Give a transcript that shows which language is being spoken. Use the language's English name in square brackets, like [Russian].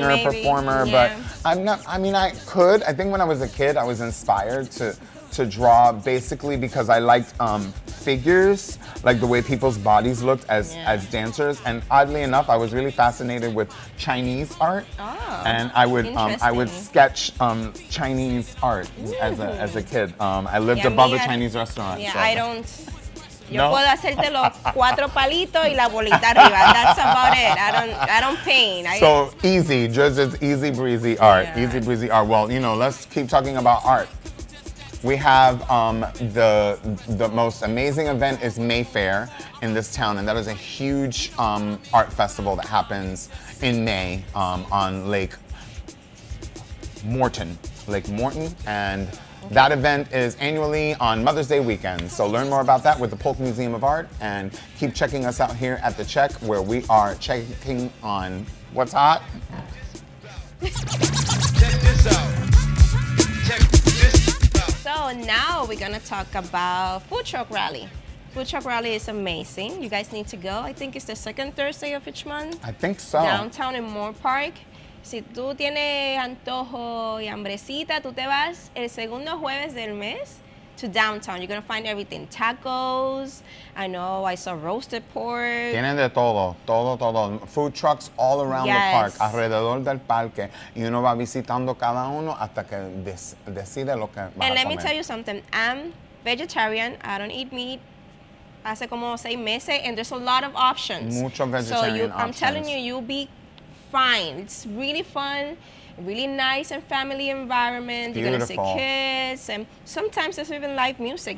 [English] singer, performer, but I'm not. I mean, I could. I think when I was a kid, I was inspired to draw basically because I liked figures, like the way people's bodies looked as dancers. And oddly enough, I was really fascinated with Chinese art, and I would sketch Chinese art as a kid. I lived above a Chinese restaurant. Yeah, so. I don't. [Spanish] Yo puedo hacerte los 4 palitos y la bolita arriba. [English] That's about it. I don't paint. So easy, just easy breezy art. Easy breezy art. Well, you know, let's keep talking about art. We have the most amazing event is Mayfair in this town, and that is a huge art festival that happens in May on Lake Morton, Lake Morton, and that event is annually on Mother's Day weekend. So learn more about that with the Polk Museum of Art, and keep checking us out here at The Check, where we are checking on what's hot. Check this out. Check this out. So now we're gonna talk about Food Truck Rally. Food Truck Rally is amazing. You guys need to go. I think it's the second Thursday of each month. I think so. Downtown in Moore Park. [Spanish] Si tú tienes antojo y hambrecita, tú te vas el segundo jueves del mes [English] to downtown. You're going to find everything. Tacos. I know I saw roasted pork. [Spanish] Tienen de todo, todo. [English] Food trucks all around the park, [Spanish] alrededor del parque. Y uno va visitando cada uno hasta que decide lo que va a comer. [English] And let me tell you something. I'm vegetarian. I don't eat meat. [Spanish] Hace como 6 meses, [English] and there's a lot of options. [Spanish] Mucho vegetarian [English] I'm options. telling you, you'll be fine. It's really fun, really nice and family environment. Beautiful. You're gonna see kids, and sometimes there's even live music.